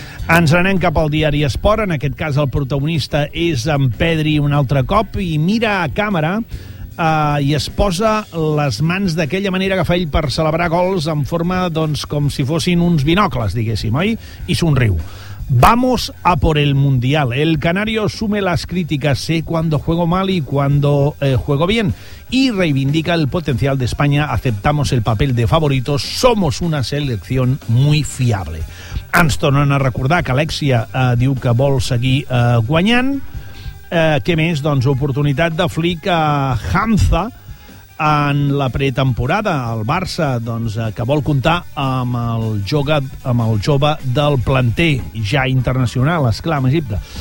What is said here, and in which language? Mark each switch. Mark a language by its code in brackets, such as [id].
[ca] Ens anem cap al diari Esport, en aquest cas el protagonista és en Pedri un altre cop i mira a càmera i es posa les mans d'aquella manera que fa ell per celebrar gols en forma doncs, com si fossin uns binocles, diguéssim, oi? I somriu. [es] Vamos a por el Mundial. El canario asume las críticas, sé cuando juego mal y cuando juego bien, y reivindica el potencial de España. Aceptamos el papel de favoritos, somos una selección muy fiable. [ca] Ens tornen a recordar que Alexia diu que vol seguir guanyant. Què més? Doncs oportunitat de Flick a Hamza en la pretemporada. El Barça, doncs, que vol comptar amb el jove, del planter, ja internacional, esclar, amb Egipte.